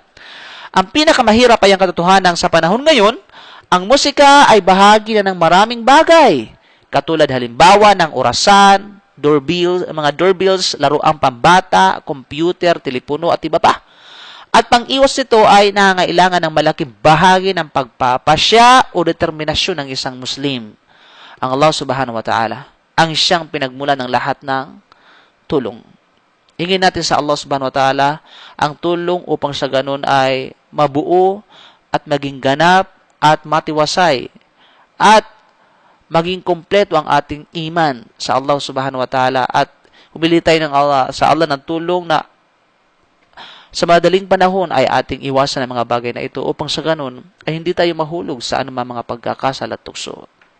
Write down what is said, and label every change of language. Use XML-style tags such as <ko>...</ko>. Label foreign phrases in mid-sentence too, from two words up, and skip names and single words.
<tl>Ang pinakamahirap ay ang katotohanan sa panahon ngayon, ang musika ay bahagi na ng maraming bagay, katulad halimbawa ng orasan, mga doorbells, laruang pambata, computer, telepono at iba pa. At pang-iwas nito ay nangangailangan ng malaking bahagi ng pagpapasya o determinasyon ng isang Muslim. Ang Allah</tl> <ar>سبحانه وتعالى</ar> <tl>ang siyang pinagmula ng lahat ng tulong. Hingin natin sa Allah</tl> <ar>سبحانه وتعالى</ar> <tl>ang tulong upang sa ganun ay mabuo at maging ganap at matiwasay at maging kompleto ang ating iman sa Allah</tl> <ar>سبحانه وتعالى</ar> <tl>at humili tayo sa Allah ng tulong na sa madaling panahon ay ating iwasan ang mga bagay na ito upang sa ganun ay hindi tayo mahulog sa anumang mga pagkakasala at tukso.</tl>